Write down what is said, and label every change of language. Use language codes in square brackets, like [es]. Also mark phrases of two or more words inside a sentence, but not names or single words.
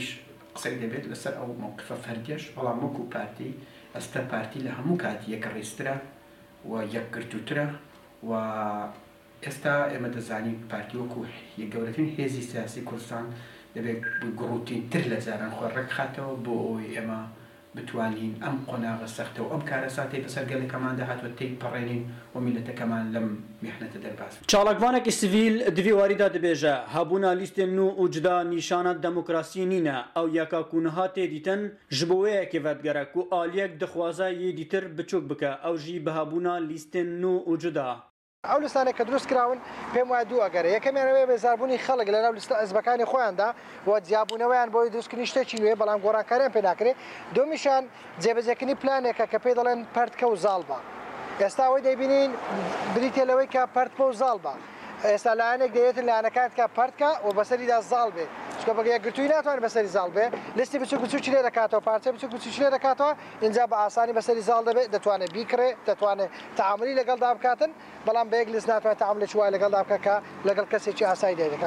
[ckb] قسەی دەبێت لەسەر ئەو مووقفە فەردیەش بەڵام وەکو پارتی ئەستا پارتی لە هەموو کاتی یەکڕیسترە و یەکگرتووترە و ئێستا ئێمە دەزانین پارتی وەکو گەورەترین هێزی سیاسی کوردستان دەبێت گڕوتینتر لە جاران خۆ ڕێکخاتەوە بۆ ئەوەی ئێمە بتوانین ئەم قۆناغە سەختە و ئەم کارە ساتەی بەسەر گەلێکەماندا هاتووە تێی پەڕێنین و میلەتەکەمان لەم میحنەتە دەرباس. [ku] چاڵکوانێکی سیڤیل دوی واریدا دەبێژە هەبوونا لیستێن نو و جدا نیشانە دەموکراسی نینە ئەو یەکاکوونها تێدیتن ji bo wêyekê vedgere ku aliyek dixwaze yê dîtir biçûk bike ew jî bi hebûna lîstên nû û cuda. [ckb] ئەو لەستانێک کە دروست کراون پێم وایە دوو ئەگەرە یەکەمیانەوەی بێزاربوونی خەڵک لەناو لیستە حیزبەکانی خۆیاندا و جیابوونەوەیان بۆی دروستکردنی شتێکی نوێ بەڵام گۆڕانکاریان پێ ناکرێت دومیشان جێبەجێکردنی پلانێکە کە پێی دەڵێن پەردکە و زاڵبە ئێستا ئەوەی دەیبینین بریتێ لەوەی کە پەردکە و زاڵبە ئێستا لایەنێک دەیەوێتن لایەنەکان کە پەردکە و بەسەریدا زاڵ بێ چکە بە یەکگرتووی ناتوانێت بەسەری زاڵ بێ لیستی بچووک بچووکی لێ دەکاتەوە پارچە بچووک بچووکی لێ دەکاتەوە اینجا بە ئاسانی بەسەری زاڵ دەبێت دەتوانێت بیکرێت دەتوانێت تەعاملی لەگەڵدا بکاتن بەڵام بە یەک لیست ناتوانێت تەعاملێکی وای لەگەڵدا بکات کە لەگەڵ کەسێکی ئاسایی دەکات.